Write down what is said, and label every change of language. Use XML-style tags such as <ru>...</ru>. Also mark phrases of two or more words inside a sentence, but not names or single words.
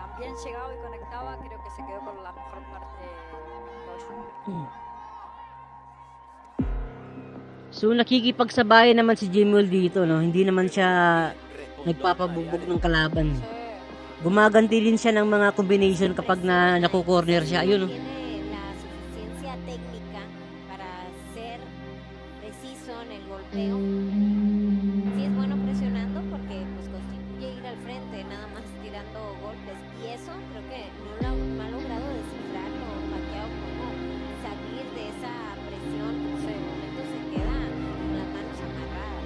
<tl>So nakikipagsabayan naman si Jemuel dito, no? Hindi naman siya nagpapabugbog ng kalaban. Gumaganti din siya ng mga combination kapag naku-corner siya. Ayun, no?</tl> <es>Sí es bueno presionando porque pues constituye ir al frente nada más tirando golpes y eso creo que no lo ha logrado descifrarlo Pacquiao, como salir de esa presión, pues de momento se queda con las manos amarradas.</es>